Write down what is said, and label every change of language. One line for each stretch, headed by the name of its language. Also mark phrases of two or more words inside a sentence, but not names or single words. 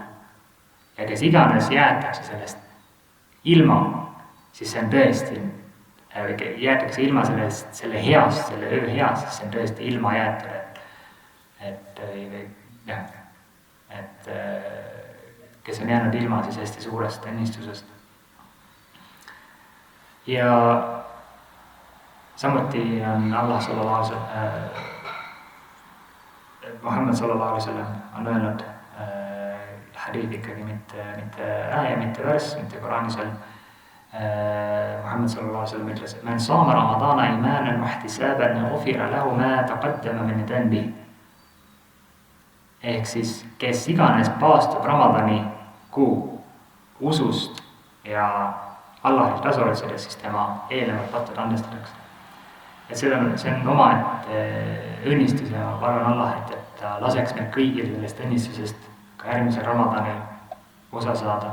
Estonian: Ja kes iganes jäetakse sellest ilma, siis see on tõesti, jäetakse ilma selle heast, selle öö heast, siis see on tõesti ilma jäetud, et kes on jäänud ilma siis hästi suurest õnnistusest. Ja samuti on Allah Muhammad
Arabic: صلى الله عليه وسلم
Estonian: on öelnud hadiid ikkagi mitte ääja, mitte värss, mitte Koraanis on Muhammad
Arabic: صلى الله عليه وسلم
Estonian: ütles, et
Arabic: من صام رمضان إيمانا واحتسابا غفر له ما تقدم من ذنبه.
Estonian: Ehk siis, kes iganes paastub Ramadani kuu usust ja Allahilt tasu otsides, siis tema eelnevad pattud andestatakse. Et see on omaette õnnistus ja ma palun Allah, et ta laseks meil kõigil sellest õnnistusest ka järgmisel Ramadanil osa saada.